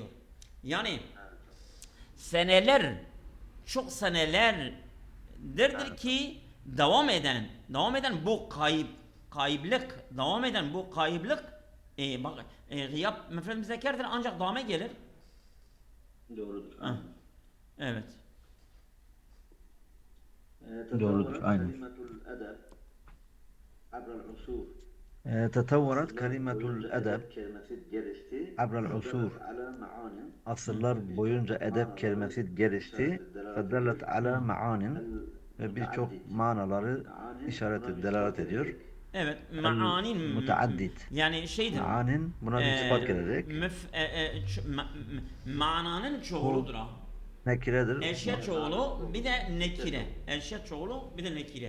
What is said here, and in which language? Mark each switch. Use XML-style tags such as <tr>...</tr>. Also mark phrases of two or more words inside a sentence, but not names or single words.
<tr>Yani seneler çok senelerdir ki devam eden bu kayıplık devam eden bu kayıplık bak gıyab mefrad müzekkerdir ancak dame gelir. Doğrudur. Evet. Doğrudur, aynen.</tr> <ar>كلمة الأدب عبر العصور. تطورت كلمة الأدب</ar> <tr>kelimesi gelişti.</tr> <ar>عبر العصور. على معان.</ar> <tr>Asırlar boyunca edep kelimesi gelişti.</tr> <ar>فدلت على معان</ar> <tr>ve birçok manaları işaret delalet ediyor. Evet. Maanin Müteaddid. yani şeydir. Maanin buna bir sıfat gelecek. Mananın çoğuludur ha. Nekiredir. Eşya çoğulu bir de nekire. Eşya çoğulu bir de nekire.</tr>